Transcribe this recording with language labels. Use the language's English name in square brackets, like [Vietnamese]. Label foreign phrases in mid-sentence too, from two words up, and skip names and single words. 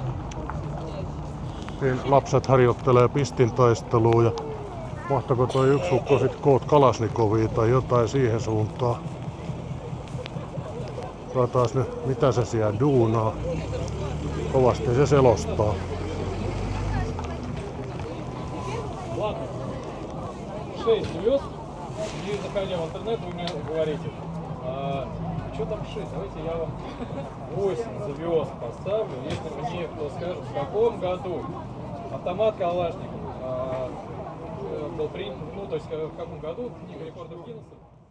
[Finnish] Siinä lapset harjoittelee pistintaistelua ja mahtako toi yksi ukko sit koot Kalasnikovia tai jotain siihen suuntaan. Taas nyt mitä se siellä duunaa. Kovasti se selostaa. [Russian] Ладно, 6 звезд, и заходя в интернет, вы мне говорите, что там 6, давайте я вам 8 звезд поставлю, если мне кто скажет, в каком году автомат Калашников был принят, ну то есть в каком году книга рекордов Гиннесса